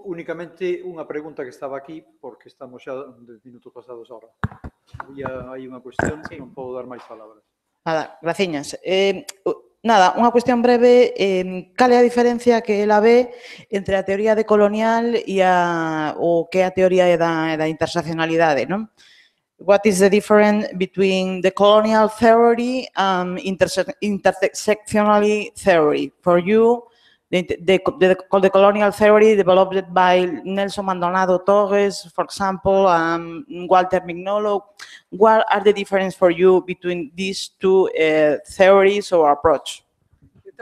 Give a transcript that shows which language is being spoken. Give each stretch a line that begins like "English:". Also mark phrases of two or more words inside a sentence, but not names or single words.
Galician: Únicamente unha pregunta que estaba aquí, porque estamos xa 10 minutos pasados ahora. Hai unha cuestión, non podo dar máis palabras. Nada, graciñas. Nada, unha cuestión breve. Cal é a diferencia que ela ve entre a teoría decolonial e o que é a teoría da interseccionalidade, non?
English: What is the difference between the colonial theory and intersectionality theory? For you, the colonial theory developed by Nelson Maldonado Torres, for example, Walter Mignolo, what are the differences for you between these two theories or approach?